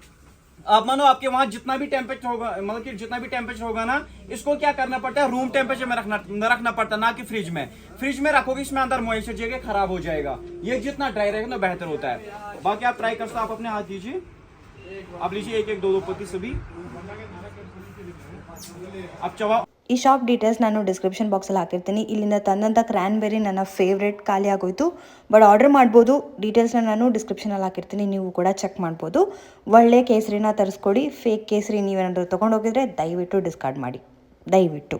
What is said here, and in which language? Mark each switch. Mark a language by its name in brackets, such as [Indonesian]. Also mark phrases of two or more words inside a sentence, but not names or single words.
[Hindi] आप मानो आपके वहां जितना भी टेम्परेचर होगा, मतलब कि जितना भी टेम्परेचर होगा ना, इसको क्या करना पड़ता है, [English] room temperature [Hindi] में रखना पड़ता है, ना कि फ्रिज में। फ्रिज में रखोगे इसमें अंदर मॉइस्चर जगह खराब हो जाएगा। ये जितना ड्राई रहेगा ना बेहतर होता है। बाकी आप ट्राई कर सकते, आप अपने हाथ दीजिए, आप लीजिए एक एक दो पत्ती सभी आप चबा। [Kannada] ಈ [English] shop details [Kannada] ನಾನು ಡಿಸ್ಕ್ರಿಪ್ಷನ್ ಬಾಕ್ಸಲ್ಲಿ ಹಾಕಿರ್ತೀನಿ. ಇಲ್ಲಿಂದ ತಂದಂಥ ಕ್ರ್ಯಾನ್ಬೆರಿ ನನ್ನ ಫೇವ್ರೆಟ್, ಖಾಲಿ ಆಗೋಯ್ತು, [English] but order [Kannada] ಮಾಡ್ಬೋದು. ಡೀಟೇಲ್ಸ್ನ ನಾನು ಡಿಸ್ಕ್ರಿಪ್ಷನಲ್ಲಿ ಹಾಕಿರ್ತೀನಿ, ನೀವು ಕೂಡ ಚೆಕ್ ಮಾಡ್ಬೋದು. ಒಳ್ಳೆ ಕೇಸರಿನ ತರಿಸ್ಕೊಡಿ. ಫೇಕ್ ಕೇಸರಿ ನೀವೇನಾದರೂ ತೊಗೊಂಡೋಗಿದ್ರೆ ದಯವಿಟ್ಟು ಡಿಸ್ಕಾರ್ಡ್ ಮಾಡಿ, ದಯವಿಟ್ಟು.